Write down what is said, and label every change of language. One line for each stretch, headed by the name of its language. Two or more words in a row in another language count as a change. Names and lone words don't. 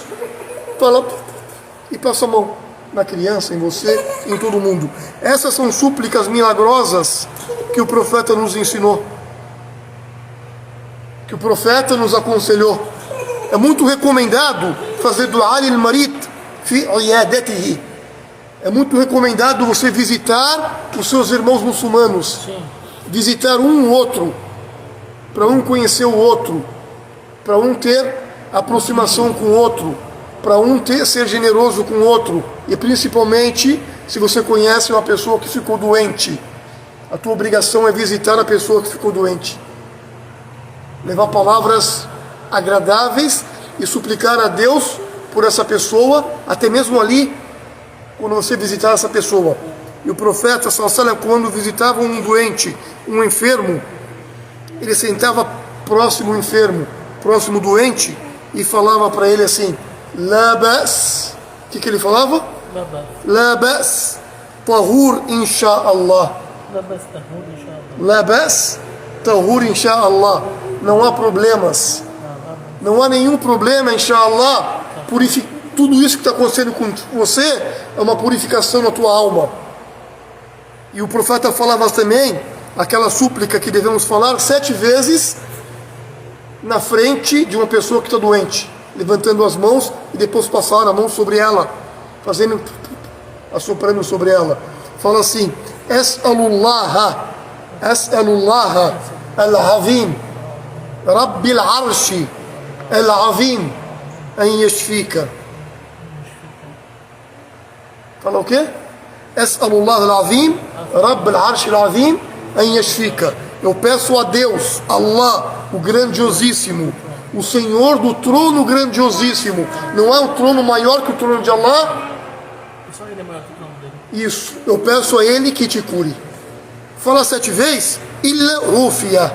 Portuguese: Fala e passa a mão na criança, em você, em todo mundo. Essas são súplicas milagrosas que o profeta nos ensinou, que o profeta nos aconselhou. É muito recomendado fazer
Arabic: دعاء للمريض في عيادته.
Portuguese: É muito recomendado você visitar os seus irmãos muçulmanos. Sim. Visitar um outro, para um conhecer o outro, para um ter aproximação com o outro, para um ser generoso com o outro, e principalmente se você conhece uma pessoa que ficou doente, a tua obrigação é visitar a pessoa que ficou doente, levar palavras agradáveis e suplicar a Deus por essa pessoa, até mesmo ali quando você visitar essa pessoa. E o profeta
Arabic: صلى الله عليه وسلم,
Portuguese: quando visitava um doente, um enfermo, ele sentava próximo ao enfermo, próximo ao doente, e falava para ele assim:
Arabic: لا بأس.
Portuguese: O que ele falava?
Arabic: لا بأس طهور إن شاء الله. لا بأس طهور إن شاء الله.
Portuguese: Não há problemas. Não há nenhum problema,
Arabic: إن شاء الله.
Portuguese: Tudo isso que está acontecendo com você é uma purificação na tua alma. E o profeta falava também aquela súplica que devemos falar 7 vezes na frente de uma pessoa que está doente, levantando as mãos e depois passar a mão sobre ela, assoprando sobre ela. Fala assim:
Arabic: أسأل الله العظيم رب العرش العظيم أن يشفيك.
Portuguese: Fala o quê?
Arabic: أسأل الله العظيم رب العرش العظيم أن يشفيك.
Portuguese: Eu peço a Deus, Allah, o grandiosíssimo, o Senhor do trono grandiosíssimo. Não há um trono maior que o trono de Allah. Só ele é maior que o trono dele. Isso, eu peço a Ele que te cure. Fala 7 vezes.
Arabic: إلا رفيا.